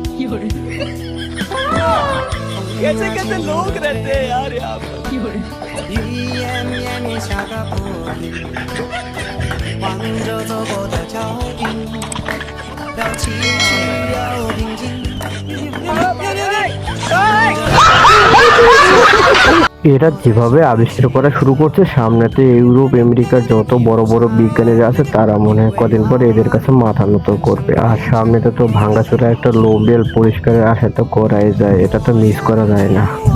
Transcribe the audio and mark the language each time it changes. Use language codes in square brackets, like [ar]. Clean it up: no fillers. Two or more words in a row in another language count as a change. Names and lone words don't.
[hi] कैसे कैसे लोग रहते हैं यार यहाँ पर। [zh] 望着走过的脚印，要崎岖要平静。 [bn] এরা যেভাবে আবিষ্কার করা শুরু করছে, সামনেতে ইউরোপ আমেরিকার যত বড় বড় বিজ্ঞানীরা আছে তারা মনে হয় কদিন পরে এদের কাছে মাথা নত করবে। আর সামনেতে তো ভাঙাচোরা একটা নোবেল পুরস্কারের আশা তো করাই যায়, এটা তো মিস করা যায় না।